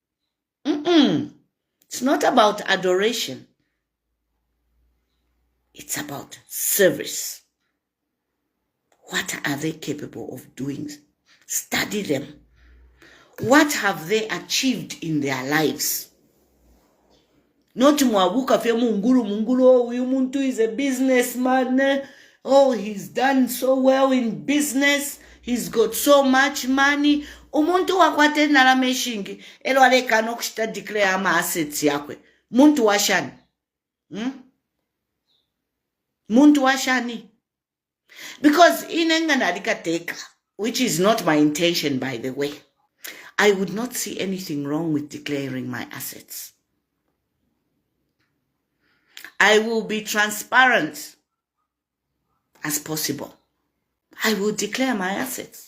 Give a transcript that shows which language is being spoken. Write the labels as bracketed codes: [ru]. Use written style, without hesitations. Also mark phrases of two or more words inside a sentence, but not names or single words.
[en] It's not about adoration. It's about service. What are they capable of doing? Study them. What have they achieved in their lives? [bem] Not mwabuka fye mungulu, oh, uyu muntu [en] is a businessman. Oh, he's done so well in business. He's got so much money. [bem] Umuntu wakwate narameshingi. Elo aleka nokushita declare ama assets yakwe. Muntu washani. Muntu washani. [en] Because [bem] inenga nalika teka, [en] which is not my intention, by the way. I would not see anything wrong with declaring my assets. I will be transparent as possible. I will declare my assets.